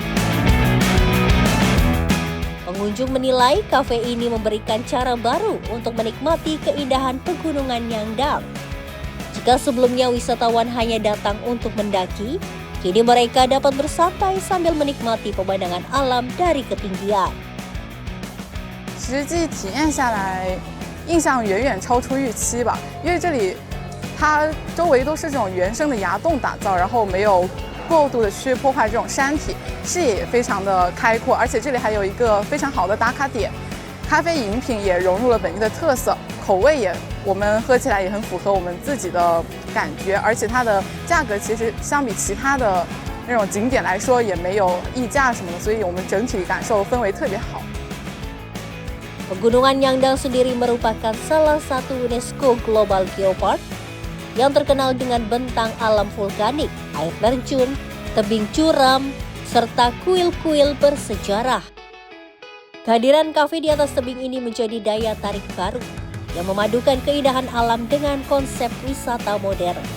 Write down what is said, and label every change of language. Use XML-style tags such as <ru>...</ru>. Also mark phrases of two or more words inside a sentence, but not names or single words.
<id>Pengunjung menilai kafe ini memberikan cara baru untuk menikmati keindahan pegunungan Yangdang. Jika sebelumnya wisatawan hanya datang untuk mendaki, kini mereka dapat bersantai sambil menikmati pemandangan alam dari ketinggian.</id> <zh>实际体验下来，印象远远超出预期吧，因为这里它周围都是这种原生的崖洞打造，然后没有过度的去破坏这种山体，视野也非常的开阔，而且这里还有一个非常好的打卡点，咖啡饮品也融入了本地的特色，口味也我们喝起来也很符合我们自己的感觉，而且它的价格其实相比其他的那种景点来说也没有溢价什么的，所以我们整体感受氛围特别好。</zh> <id>Pegunungan Yangdang sendiri merupakan salah satu UNESCO Global Geopark yang terkenal dengan bentang alam vulkanik, air terjun, tebing curam, serta kuil-kuil bersejarah. Kehadiran kafe di atas tebing ini menjadi daya tarik baru yang memadukan keindahan alam dengan konsep wisata modern.</id>